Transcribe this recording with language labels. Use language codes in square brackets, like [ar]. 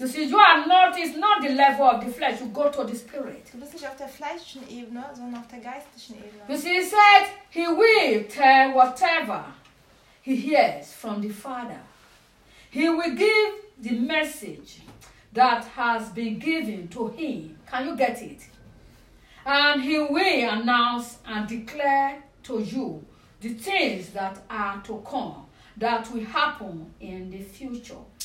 [en] You see, you are not, it's not the level of the flesh, you go to the spirit. [de] Du bist nicht auf der fleischlichen Ebene, sondern auf der geistlichen Ebene. [en] You see, he said, he will tell whatever he hears from the Father. He will give the message that has been given to him. Can you get it? And he will announce and declare to you the things that are to come, that will happen in the future.